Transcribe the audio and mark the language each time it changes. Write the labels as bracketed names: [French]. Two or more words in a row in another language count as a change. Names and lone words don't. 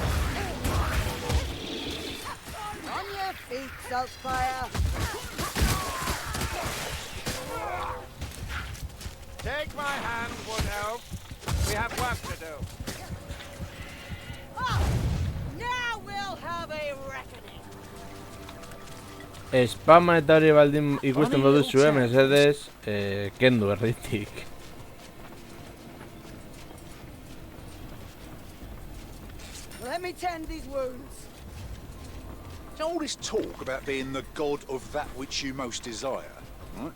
[English] On your feet, Saltspire! Take my hand, Wood Elf. We have work to do. Oh, now we'll have a reckoning. [Basque] Spama eta hori baldin ikusten baduzue, mesedez, kendu erditik. [English] Let me tend these wounds. All this talk about being the god of that which you most desire, right?